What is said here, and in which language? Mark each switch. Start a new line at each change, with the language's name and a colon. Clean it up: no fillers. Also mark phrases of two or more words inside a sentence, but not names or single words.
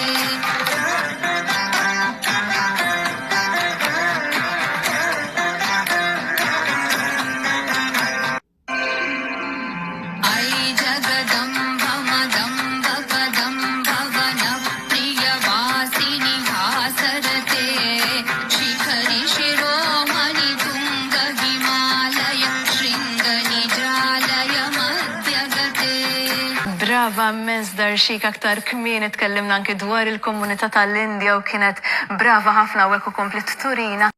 Sanskrit: जगदम्ब मदम्ब कदम्ब वनप्रियवासिनि हासरते शिखरि शिरोमणि तुङ्ग हिमालय शृङ्गनिजालय मध्यगते.
Maltese: Brava Miss Darshik, aktar kmieni tkellimna anki dwar il-komunità tal-Indja u kienet brava ħafna u komplet turina